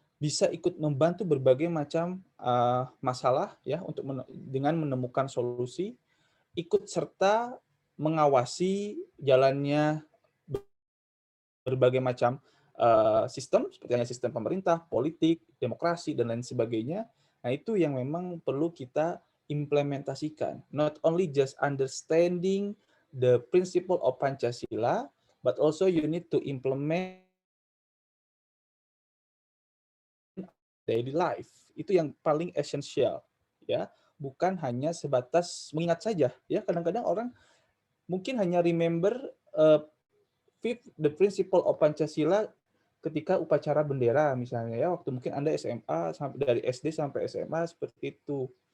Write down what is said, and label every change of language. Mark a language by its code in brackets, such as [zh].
[id] bisa ikut membantu berbagai macam masalah ya dengan menemukan solusi, ikut serta mengawasi jalannya berbagai macam sistem seperti hanya sistem pemerintah, politik, demokrasi dan lain sebagainya. Nah, itu yang memang perlu kita implementasikan. [en] Not only just understanding the principle of Pancasila, but also you need to implement daily life. [id] Itu yang paling esensial, ya. Bukan hanya sebatas mengingat saja, ya. Kadang-kadang orang mungkin hanya [en] remember the principle of Pancasila [id] ketika upacara bendera misalnya ya, waktu mungkin Anda SMA sampai dari SD sampai SMA seperti itu.